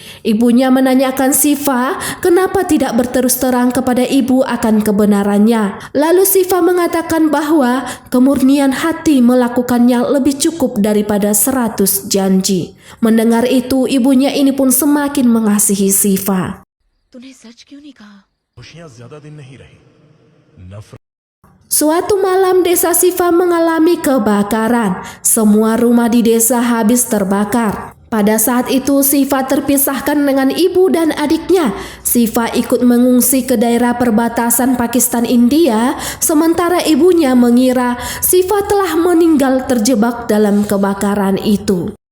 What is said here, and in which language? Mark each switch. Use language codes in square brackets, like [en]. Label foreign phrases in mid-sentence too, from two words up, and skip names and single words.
[id] Ibunya menanyakan Shiva kenapa tidak berterus terang kepada ibu akan kebenarannya. Lalu Shiva mengatakan bahwa kemurnian hati melakukannya lebih cukup daripada 100 janji. Mendengar itu, ibunya ini pun semakin mengasihi Shiva. [hi] तूने सच क्यों नहीं कहा? खुशियां ज्यादा दिन नहीं रही। नफरत [id] Suatu malam desa Shiva mengalami kebakaran. Semua rumah di desa habis terbakar. Pada saat itu Shiva terpisahkan dengan ibu dan adiknya. Shiva ikut mengungsi ke daerah perbatasan Pakistan India, sementara ibunya mengira Shiva telah meninggal terjebak dalam kebakaran itu.